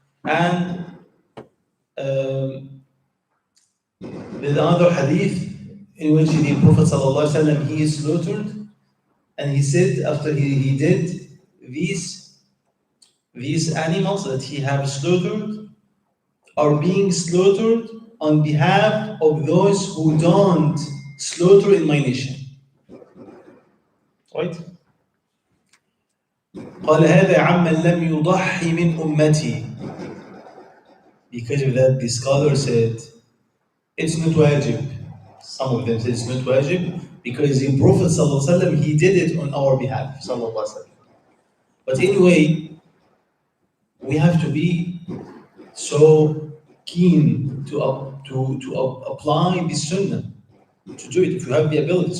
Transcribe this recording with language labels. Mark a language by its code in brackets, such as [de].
[en] And there's another hadith in which the Prophet ﷺ, he is slaughtered, and he said after he did these animals that he have slaughtered are being slaughtered on behalf of those who don't slaughter in my nation. Right? [ar] قال هذا عمن لم يضحي من أمتي. [en] Because of that, the scholar said, it's not wajib. Some of them say it's not wajib because the Prophet ﷺ, he did it on our behalf. But anyway, we have to be so keen to apply the sunnah, to do it if you have the ability.